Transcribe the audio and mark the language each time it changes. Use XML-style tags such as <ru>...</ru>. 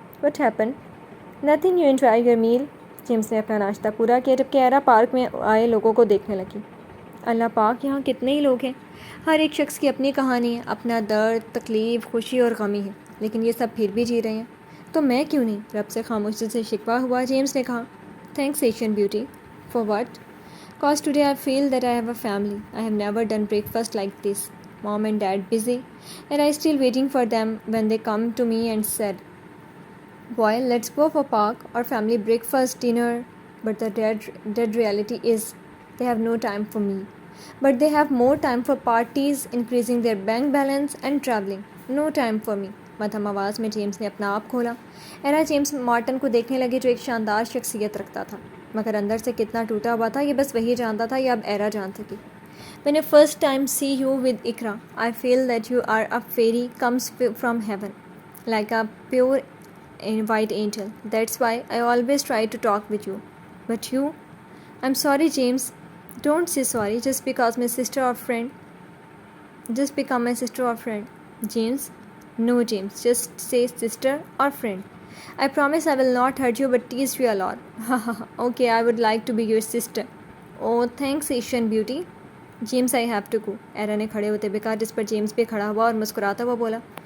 <en>What happen? Nothing, you enjoy your meal.</en> <ur>James نے اپنا ناشتہ پورا کیا جبکہ ایرا پارک میں آئے لوگوں کو دیکھنے لگی. اللہ پاک, یہاں کتنے ہی لوگ ہیں. ہر ایک شخص کی اپنی کہانی ہے, اپنا درد, تکلیف, خوشی اور غمی ہے, لیکن یہ سب پھر بھی جی رہے ہیں. تو میں کیوں نہیں؟ رب سے خاموشی سے شکوہ ہوا. جیمس نے کہا.</ur> <en>Thanks Asian beauty.</en> <ur>For what?</ur> <en>Cause today I feel that I have a family. I have never done breakfast like this. Mom and Dad busy, and I still waiting for them when they come to me and said, "Boy, let's go for park or family breakfast, dinner." But the dead reality is, they have no time for me. But they have more time for parties, increasing their bank balance, and traveling. No time for me.</en> <ur>مدھم آواز میں James نے اپنا آپ کھولا. ایرا James Martin کو دیکھنے لگی جو ایک شاندار شخصیت رکھتا تھا مگر اندر سے کتنا ٹوٹا ہوا تھا یہ بس وہی جانتا تھا یا اب ایرا جانتی تھی.</ur> <en>When I first time see you with Ikra, I feel that you are a fairy comes from heaven, like a pure and white angel. That's why I always try to talk with you. But you, I'm sorry, James. Don't say sorry just because my sister or friend. Just become my sister or friend. James? No, James. Just say sister or friend. I promise I will not hurt you but tease you a lot. Okay, I would like to be your sister. Oh, thanks Asian beauty. James, I have to go.</en> <ur>ایرا نے کھڑے ہوتے بکا جس پر James بھی کھڑا ہوا اور مسکراتا ہوا بولا.</ur>